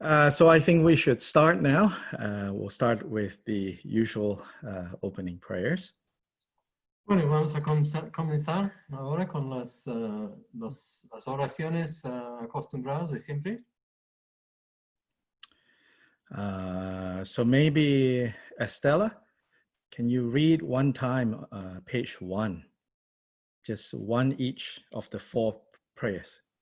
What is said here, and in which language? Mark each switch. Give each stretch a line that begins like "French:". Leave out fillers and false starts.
English: So I think we should start now. We'll start with the usual opening prayers.
Spanish: Bueno, vamos a comenzar ahora con las oraciones acostumbradas de siempre.
English: So maybe Estela, can you read one time page 1? Just one each of the 4 prayers.